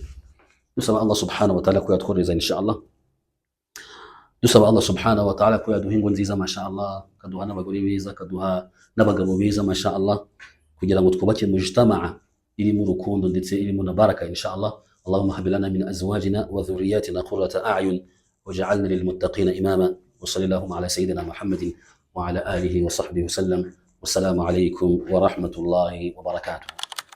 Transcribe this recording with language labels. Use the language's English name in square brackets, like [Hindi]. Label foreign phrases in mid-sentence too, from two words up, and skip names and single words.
[Kinyarwanda] Dusaba [Arabic] الله سبحانه وتعالى [Kinyarwanda] ko yatworeza inshallah, dusaba [Arabic] الله سبحانه وتعالى [Kinyarwanda] ko yaduha ingo nziza [Arabic] ما شاء الله, [Kinyarwanda] kaduha n'abagore beza, kaduha n'abagabo beza [Arabic] ما شاء الله, [Kinyarwanda] kugira ngo twubake mujtama'a irimo urukundo ndetse irimo na baraka inshallah. [Arabic] اللهم هب لنا من ازواجنا وذرياتنا قرة اعين واجعلنا للمتقين اماما، وصلى اللهم على سيدنا محمد وعلى اله وصحبه وسلم، والسلام عليكم ورحمة الله وبركاته.